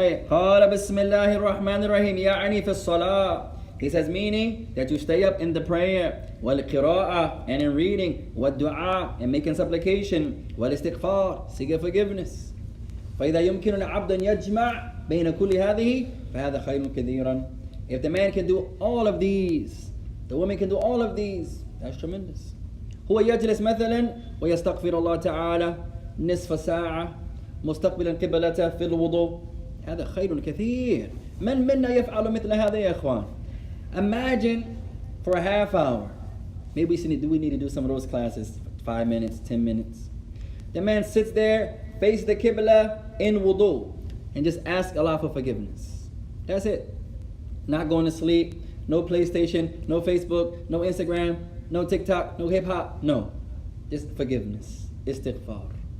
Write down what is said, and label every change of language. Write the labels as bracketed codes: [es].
[ar] قال بسم الله الرحمن الرحيم يعني في الصلاة. [en] He says meaning that you stay up in the prayer [ar] والقراءة [en] and in reading [ar] والدعاء [en] and making supplication [ar] والاستغفار [en] seeking forgiveness. [ar] فإذا يمكن العبد أن يجمع بين كل هذه فهذا خير كثيرا. [en] If the man can do all of these, the woman can do all of these, that's tremendous. [ar] هو يجلس مثلا ويستغفر الله تعالى نصف ساعة مستقبلا قبلته في الوضوء هذا خير كثير. من منا يفعل مثل هذا يا إخوان? [en] Imagine for a half hour. Maybe we need to do some of those classes, 5 minutes, 10 minutes. The man sits there, faces the Qibla in wudu, and just asks Allah for forgiveness. That's it. Not going to sleep, no PlayStation, no Facebook, no Instagram, no TikTok, no hip hop, no. Just forgiveness. Istighfar.